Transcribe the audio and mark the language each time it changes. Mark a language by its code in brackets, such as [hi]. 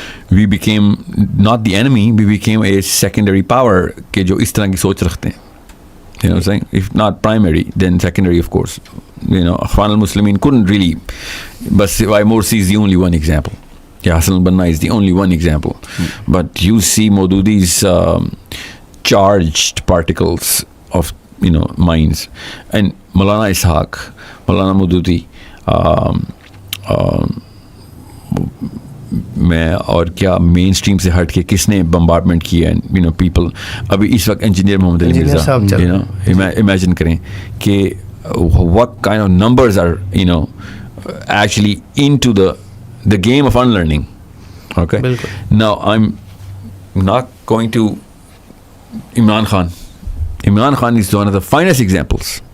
[en] we became not the enemy, we became a secondary power [ur] کہ جو اس طرح کی سوچ رکھتے ہیں. [en] You know what I'm saying? If not primary, then secondary, of course. Akhwan al-Muslimin couldn't really, but why Morsi is the only one example. Hassan al-Banna is the only one example. But you see Maududi's charged particles of, minds. [ur] And Maulana Ishaq, Maulana Maududi, میں اور کیا مین stream سے ہٹ کے کس نے bombardment کیا ہے, people. ابھی اس وقت انجینئر محمد علی مرزا, امیجن کریں کہ [en] what kind of numbers are actually into the game of unlearning. Okay, now I'm not going to Imran Khan is one of the finest examples.